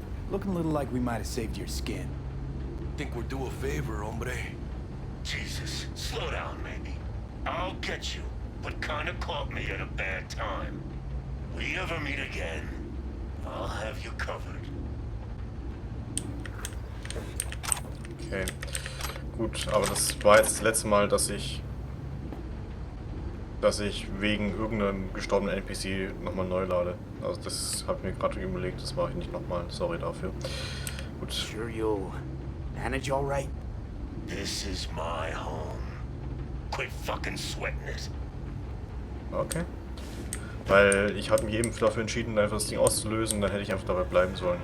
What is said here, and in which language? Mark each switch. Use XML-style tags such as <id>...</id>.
<en>Looking a little like we might have saved your skin. Think we're due a favor, hombre. Jesus, slow down, maybe. I'll get you, but kinda caught me at a bad time. We ever meet again, I'll have you covered. Okay.</en> <de>Gut, aber das war jetzt das letzte Mal, dass ich wegen irgendeinem gestorbenen NPC nochmal neu lade. Also das habe ich mir gerade überlegt, das mache ich nicht nochmal. Sorry dafür. Gut.</de> <en>Sure you'll manage all right? This is my home. Quit fucking sweating it. Okay.</en> <de>Weil ich habe mich eben dafür entschieden, einfach das Ding auszulösen, dann hätte ich einfach dabei bleiben sollen.</de>